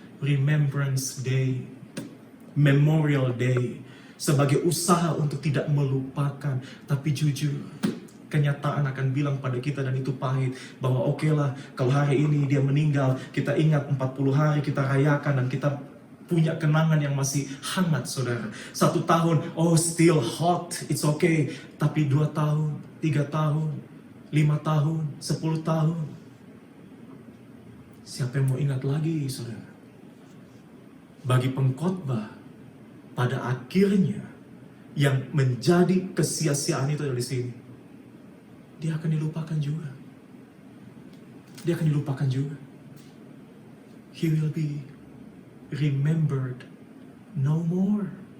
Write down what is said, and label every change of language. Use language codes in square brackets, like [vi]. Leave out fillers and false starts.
[en] Remembrance Day. Memorial Day. [id] Sebagai usaha untuk tidak melupakan. Tapi jujur, kenyataan akan bilang pada kita, dan itu pahit, bahwa oke lah, kalau hari ini dia meninggal, kita ingat 40 hari kita rayakan, dan kita punya kenangan yang masih hangat, saudara. 1 tahun, [en] oh still hot, it's okay. [id] Tapi 2 tahun, 3 tahun, 5 tahun, 10 tahun. Siapa yang mau ingat lagi, saudara? Bagi pengkhotbah, pada akhirnya, yang menjadi kesia-siaan itu dari sini, dia akan dilupakan juga. Dia akan dilupakan juga. [en] He will be remembered no more.